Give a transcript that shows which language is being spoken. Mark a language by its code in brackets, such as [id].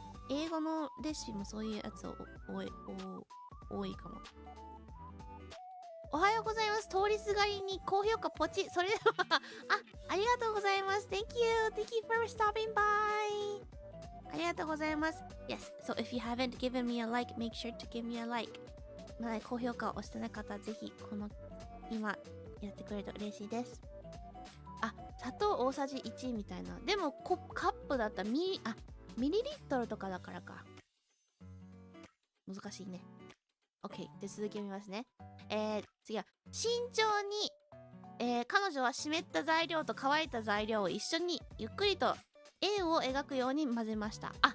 [ja] 英語のレシピもそういうやつ多いかも。おはようございます。通りすがりに高評価ポチ。それではありがとうございます。 [en] Thank you for stopping by。 [ja] ありがとうございます。 [en] Yes, so if you haven't given me a like, make sure to give me a like。 [ja] まだ高評価を押してない方はぜひ今やってくれると嬉しいです。砂糖大さじ1みたいな。でもカップだったらミリリットルとかだからか。難しいね。 OK、 で続きを見ますね。次は慎重に、彼女は湿った材料と乾いた材料を一緒にゆっくりと円を描くように混ぜました。